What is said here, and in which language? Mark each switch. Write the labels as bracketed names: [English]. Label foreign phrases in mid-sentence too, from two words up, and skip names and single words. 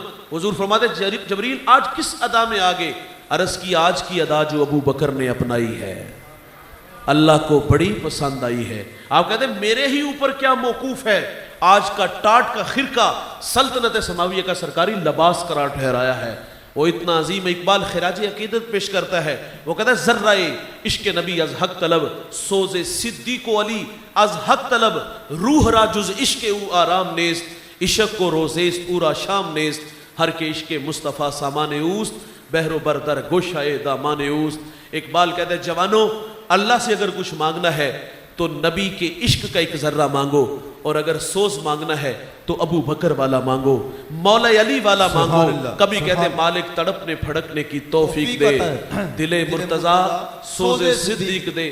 [Urdu] حضور فرماتے جبریل آج کس ادا میں آگے؟ عرض کی آج کی ادا جو ابو بکر نے اپنائی ہے اللہ کو بڑی پسند آئی ہے. آپ کہتے ہیں میرے ہی اوپر کیا موقوف ہے؟ آج کا ٹاٹ کا خرقہ سلطنت سماویہ کا سرکاری لباس قرار ٹھہرایا ہے. وہ اتنا عظیم. اقبال خراج عقیدت پیش کرتا ہے, وہ کہتا ہے [Persian] ذرائے عشق نبی از حق طلب, سوز صدیق و علی از حق طلب, روح را جز عشق او آرام نیست, عشق کو روزیست او را شام نیست, ہر کے عشق مصطفیٰ سامان اوست, بحر و بردر گوشائے دامان اوست. [Urdu] اقبال کہتا ہے جوانوں اللہ سے اگر کچھ مانگنا ہے تو نبی کے عشق کا ایک ذرہ مانگو, اور اگر سوز مانگنا ہے تو ابو بکر والا مانگو, مولا علی والا مانگو. کبھی کہتے ہیں مالک تڑپنے پھڑکنے کی توفیق دے, دل مرتضیٰ سوز صدیق دے.